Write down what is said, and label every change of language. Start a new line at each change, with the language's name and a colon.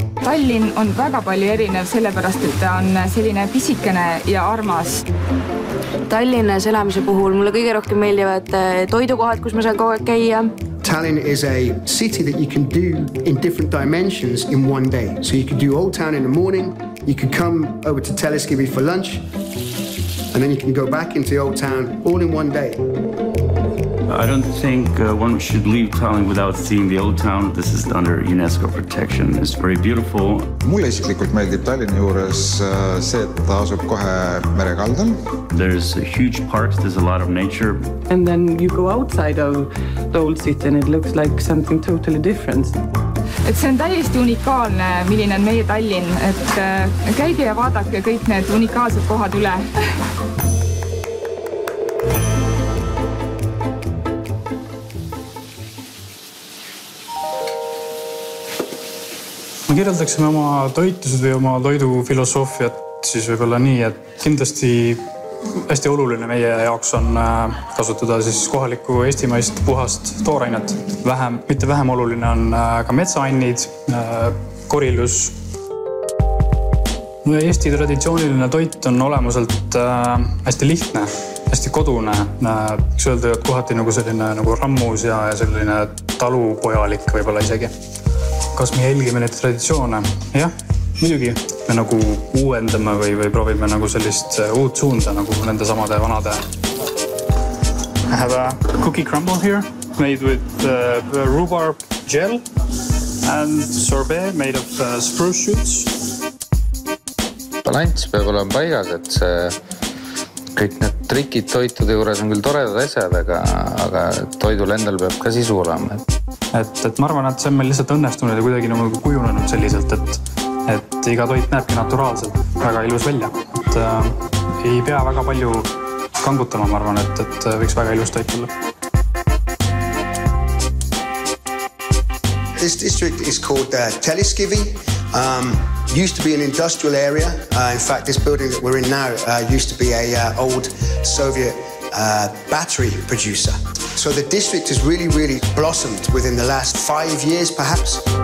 Estonian: Tallinn on väga palju erinev, sellepärast et ta on selline pisikene ja armas. Tallinnas elamise puhul mulle kõige rohkem meeldivad toidukohad, kus ma saan kogu aeg käia.
English: Tallinn is a city that you can do in different dimensions in one day. So you could do Old Town in the morning, you could come over to Teleskivy for lunch, and then you can go back into the Old Town all in one day. I don't think one should leave Tallinn without seeing the Old Town. This is under UNESCO protection. It's very beautiful.
Estonian: Mulle isiklikult meeldib Tallinna juures see, et ta asub kohe merekaldal.
English: There's huge parks, there's a lot of nature. And then you go outside of the old city and it looks like something totally different.
Estonian: Et see on täiesti unikaalne, milline on meie Tallinn. Et käige ja vaadake kõik need unikaalsed kohad üle. Me kirjeldaksime oma toitused või oma toidufilosoofiat siis võib-olla nii, et kindlasti hästi oluline meie jaoks on kasutada siis kohalikku eestimaist puhast toorainet. Mitte vähem oluline on ka metsaannid, korilus. Eesti traditsiooniline toit on olemuselt hästi lihtne, hästi kodune. Üks öelda, et kohati nagu selline nagu rammus ja selline talupojalik võib-olla isegi. Kas me jälgime neid traditsioone? Jah, muidugi. Me nagu uuendame või proovime nagu sellist uut suunda nagu nende samade vanade.
English: I have a cookie crumble here made with rhubarb gel and sorbet made of spruce shoots.
Estonian: Balanss peab olema paigas, et see kõik need trikid toitude juures on küll toredad asjad, aga toidul endal peab ka sisu olema. Et ma arvan, et see on meil lihtsalt õnnestunud ja kuidagi nagu kujunenud selliselt, et iga toit näebki naturaalselt väga ilus välja. Et ei pea väga palju kangutama, ma arvan, et võiks väga ilus toit olla.
English: This district is called Teleskivy. Used to be an industrial area. In fact, this building that we're in now used to be an old Soviet battery producer. So the district has really blossomed within the last 5 years, perhaps.